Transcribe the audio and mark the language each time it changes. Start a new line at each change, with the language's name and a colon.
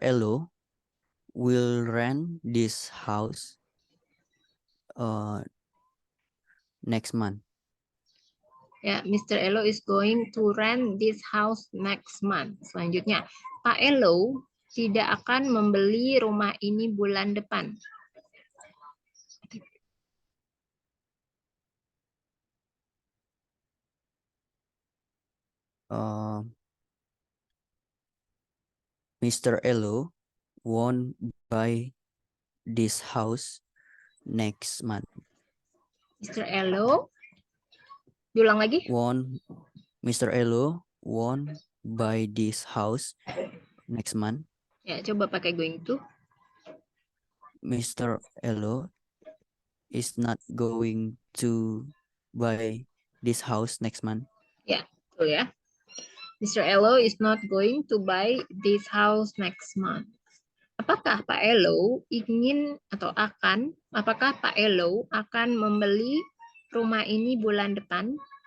English: Elo will rent this house next month. Ya, Mr. Elo is going to rent this house next month.
Indonesian: Selanjutnya, Pak Elo tidak akan membeli rumah ini bulan depan.
English: Mr. Elo won't buy this house next month.
Indonesian: Mr. Elo, diulang lagi.
English: Mr. Elo won't buy this house next month.
Indonesian: Ya, coba pakai going to.
English: Mr. Elo is not going to buy this house next month.
Indonesian: Ya, betul ya. Mr.
English: Elo is not going to buy this house next month.
Indonesian: Apakah Pak Elo ingin atau apakah Pak Elo akan membeli rumah ini bulan depan?